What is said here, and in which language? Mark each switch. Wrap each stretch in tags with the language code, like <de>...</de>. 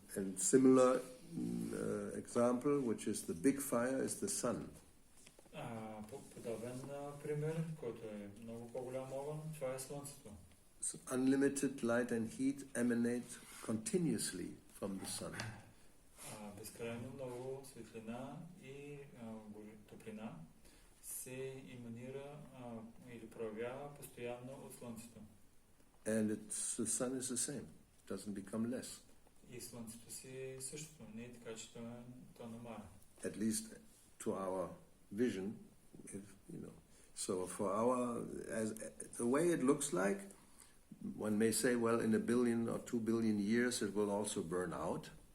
<en>And similar example, which is the big fire, is the sun.</en> <bg>Подобен пример, който е много по-голям огън, това е слънцето.</bg> <en>So unlimited light and heat emanate continuously from the sun.</en> <bg>Безкрайно много светлина и топлина се еманира или проявява постоянно от слънцето.</bg> <en>And the sun is the same. It doesn't become less.</en> <bg>И Слънцето си същото, не е така, че то намаля.</bg> <en>At least to our vision, So for the way it looks like, one may say, well, in 1 billion or 2 billion years it will also burn out.</en>